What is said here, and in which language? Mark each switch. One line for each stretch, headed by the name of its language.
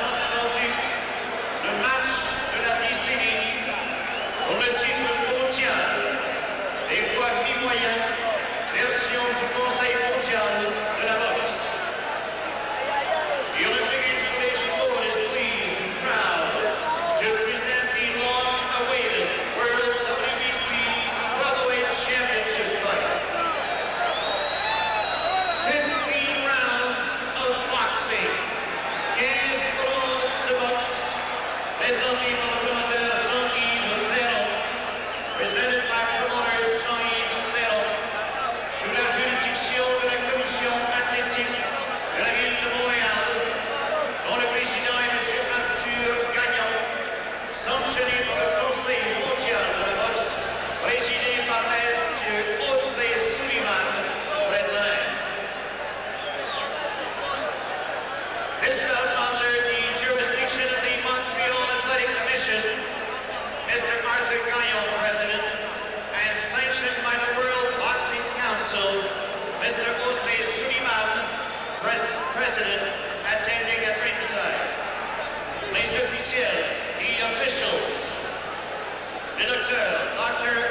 French: Le match de la décennie pour le titre mondial des poids mi-moyens, version du Conseil mondial de la boxe.
English: The Olympic installation board is pleased and proud to present the long-awaited World WBC Welterweight Championship fight. 15 rounds of boxing.
French: 15 rounds de boxe. Présenté par le promoteur Jean-Yves Perron,
English: presented by promoter Jean-Yves Perron,
French: sous la juridiction de la commission athlétique de la ville de Montréal, dont le président est M. Arthur Gagnon, sanctionné par le Conseil mondial de la boxe, présidé par M. José Sullivan, près de l'Inde.
English: This belt under the jurisdiction of the Montreal Athletic Commission, Mr. Arthur Gagnon, President, and sanctioned by the World Boxing Council, Mr. José Sullivan, President, attending at ringside.
French: Les officiels,
English: the officials,
French: le docteur, Dr.